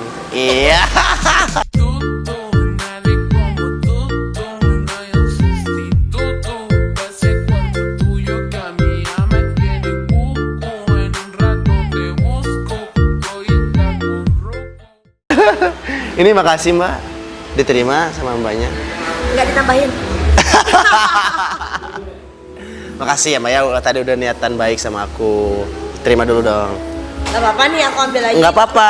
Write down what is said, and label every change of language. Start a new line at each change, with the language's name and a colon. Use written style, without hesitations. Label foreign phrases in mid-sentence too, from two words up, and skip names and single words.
Indonesian: Iya.
Spanish: Nadie como tú, no hay un sustituto pa' ese cuerpo tuyo que a mí ya me tiene cuco. En un rato te busco, voy a curruco.
Indonesian: Ini makasih Mbak. Diterima sama Mbaknya. Nggak ditambahin. Makasih ya Mbak ya, tadi udah niatan baik sama aku. Terima dulu dong. Nggak apa-apa nih, aku ambil lagi. Nggak apa-apa.